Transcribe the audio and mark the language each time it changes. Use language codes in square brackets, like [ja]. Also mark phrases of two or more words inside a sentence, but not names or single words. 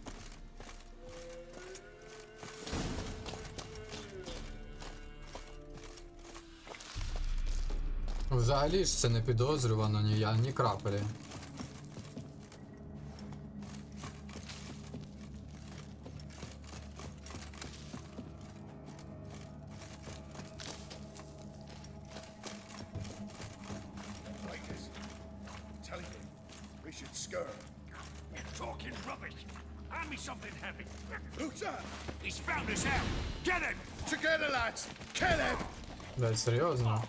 [uk] Взагалі ж це не підозрювано ні крапелі. [en] Telling you, we should scurry. You're talking rubbish. Hand me something heavy. Who's that? He's found us out. Get him! Together, lads! Kill him! [uk] Блядь, серйозно?